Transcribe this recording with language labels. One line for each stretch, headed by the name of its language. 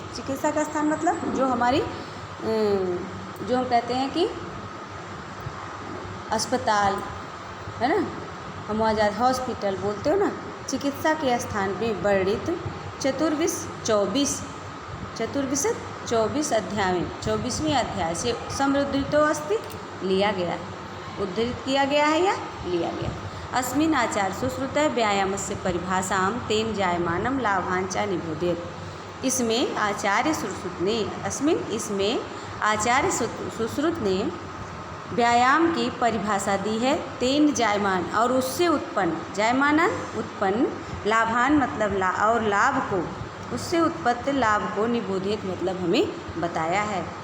Hindi: चिकित्सा का स्थान मतलब जो हमारी जो हम कहते हैं कि अस्पताल है ना, हम वहाँ जाते हॉस्पिटल बोलते हो ना। चिकित्सा के स्थान में वर्णित चतुर्विंश 24 अध्याय में 24वें अध्याय से समृद्धो अस्ति लिया गया है, उद्धृत किया गया है या लिया गया।
Sanskrit: अस्मिन् आचार्य सुश्रुतः व्यायामस्य परिभाषां तेन जायमानं लाभान् च निबोधयत्।
Hindi: इसमें आचार्य सुश्रुत ने व्यायाम की परिभाषा दी है।
Sanskrit: तेन जायमान,
Hindi: और उससे उत्पन्न, जायमानन उत्पन्न, लाभान मतलब और लाभ को, उससे उत्पत्ति लाभ को निबोधित मतलब हमें बताया है।